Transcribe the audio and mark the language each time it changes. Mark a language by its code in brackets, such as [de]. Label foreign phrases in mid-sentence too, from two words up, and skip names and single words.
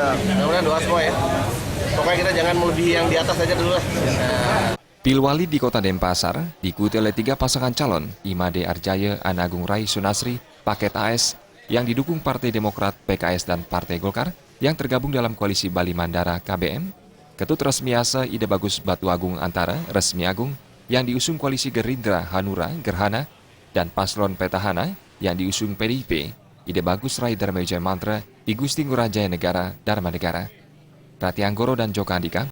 [id] Mudah-mudahan doa semua ya. Pokoknya kita jangan melebihi yang di atas aja dulu lah. Pilwali di Kota Denpasar diikuti oleh 3 pasangan calon, Imade Arjaya, Anagung Rai Sunasri, Paket AS, yang didukung Partai Demokrat, PKS, dan Partai Golkar, yang tergabung dalam koalisi Bali Mandara KBM, Ketut Resmi Asa Ide Bagus Batu Agung Antara Resmi Agung, yang diusung koalisi Gerindra Hanura Gerhana, dan Paslon Petahana, yang diusung PDIP, Ide Bagus Rai Dharma Wijaya Mantra, Igusti Ngurah Jaya Negara Dharma Negara. Rati Anggoro dan Joko Andika